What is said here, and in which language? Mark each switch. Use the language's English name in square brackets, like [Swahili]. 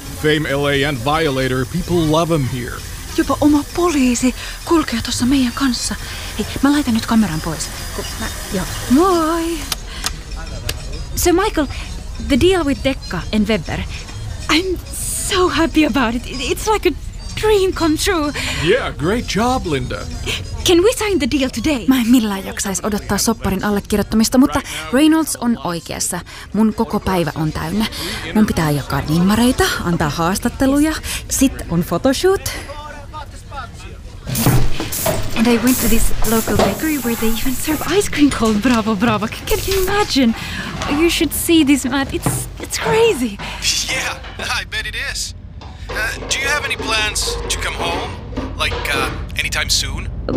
[English] Fame LA and Violator, people love him here. [Finnish] Jopa oma poliisi kulkee tuossa meidän kanssa. Hei, mä laitan nyt kameran pois. Moi! [English] So Michael, the deal with Dekka and Weber, I'm so happy about it. It's like a dream come true. Yeah, great job, Linda. Can we sign the deal today? [Finnish] Mä en millään jaksaisi odottaa sopparin allekirjoittamista, mutta Reynolds on oikeassa. Mun koko päivä on täynnä. Mun pitää jakaa nimmareita, antaa haastatteluja, sit on photoshoot. [English] And I went to this local bakery where they even serve ice cream called Bravo Bravo. Can you imagine? You should see this map. It's crazy. Yeah, I bet it is. Do you have any plans to come home? Like, anytime soon?